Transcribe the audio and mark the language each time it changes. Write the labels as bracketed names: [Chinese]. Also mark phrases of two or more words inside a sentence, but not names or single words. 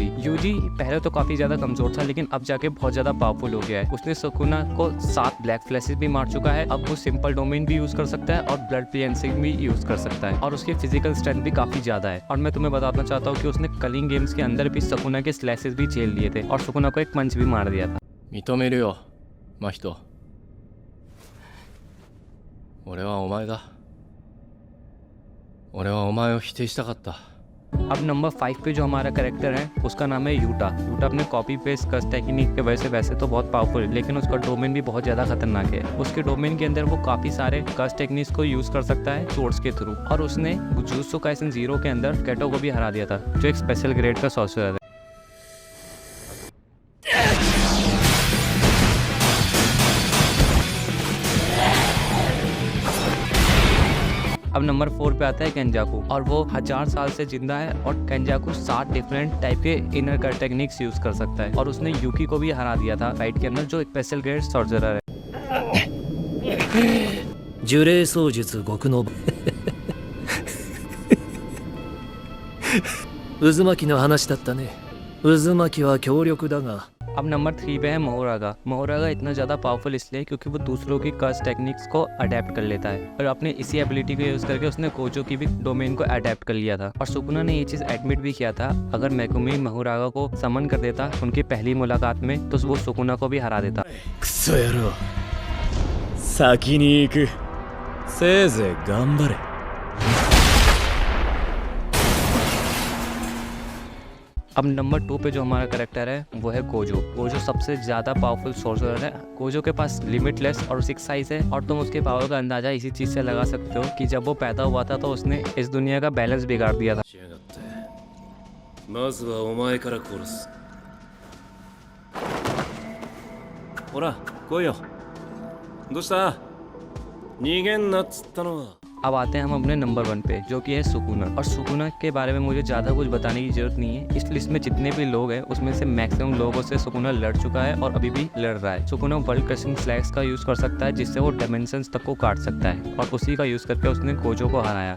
[Hindi] यूजी पहले तो काफी ज्यादा कमजोर था लेकिन अब जाके बहुत ज्यादा पावरफुल हो गया है। उसने सुकुना को 7 [English] black flashes [Hindi] भी मार चुका है। अब वो [English] simple domain [Hindi] भी यूज कर सकता है और [English] blood cleansing [Hindi] भी यूज कर सकता है और उसकी [English] physical strength [Hindi] भी काफी ज्यादा है। और मैं तुम्हें बताना चाहता हूँ कि उसने कलिंग गेम्स के अंदर भी सुकुना के स्लैशेस भी झेल लिए थे और सुकुना को एक पंच भी मार दिया था। [Japanese] 認めるよ、真人。俺はお前だ。俺はお前を否定したかった。 [Hindi] अब नंबर 5 पे जो हमारा कैरेक्टर है उसका नाम है यूटा। यूटा अपने [English] copy paste cursed technique [Hindi] के वजह से वैसे तो बहुत पावरफुल है लेकिन उसका डोमेन भी बहुत ज्यादा खतरनाक है। उसके डोमेन के अंदर वो काफी सारे [English] cursed techniques [Hindi] को यूज कर सकता है सोर्स के थ्रू। और उसने जुजुत्सु काइसेन 0 के अंदर केटो को भी हरा दिया था जो एक [English] special grade [Hindi] का सॉर्सरर है। अब नंबर 4 पे आता है केंजाकू और वो 1000 साल से जिंदा है और केंजाकू 7 [English] different type [Hindi] के [English] inner cut techniques use [Hindi] कर सकता है। और उसने यूकी को भी हरा दिया था फाइट के अंदर जो एक [English] special grade sorcerer [Hindi] है। [Japanese] 呪霊操術極の渦巻きの話だったね。渦巻きは強力だが [Hindi] अब नंबर 3 पे है मोहरागा। मोहरागा इतना ज्यादा पावरफुल इसलिए क्योंकि वो दूसरों की [English] curse techniques [Hindi] को अडेप्ट कर लेता है और अपने इसी एबिलिटी को यूज करके उसने कोजो की भी डोमेन को अडेप्ट कर लिया था। और सुकुना ने ये चीज एडमिट भी किया था अगर मेगुमी मोहरागा को समन कर देता उनकी पहली मुलाकात में तो वो सुकुना को भी हरा देता। [Japanese] クソ野郎先に行くせいぜい頑張れ [Hindi] अब नंबर 2 पे जो हमारा कैरेक्टर है वो है कोजो। कोजो सबसे ज्यादा [English] powerful sorcerer [Hindi] है। कोजो के पास लिमिटलेस और 6 साइज है और तुम उसके पावर का अंदाजा इसी चीज से लगा सकते हो कि जब वो पैदा हुआ था तो उसने इस दुनिया का बैलेंस बिगाड़ दिया था। [Japanese] しやがって。まずはお前から殺す。ほら、来いよ。どうした？逃げんなっつったのは。 [Hindi] अब आते हैं हम अपने नंबर 1 पे जो कि है सुकुना। और सुकुना के बारे में मुझे ज़्यादा कुछ बताने की जरूरत नहीं है। इस लिस्ट में जितने भी लोग हैं उसमें से मैक्सिमम लोगों से सुकुना लड़ चुका है और अभी भी लड़ रहा है। सुकुना [English] world crushing slash [Hindi] का यूज कर सकता है जिससे वो डायमेंशंस तक को काट सकता है और उसी का यूज करके उसने कोजो को हराया।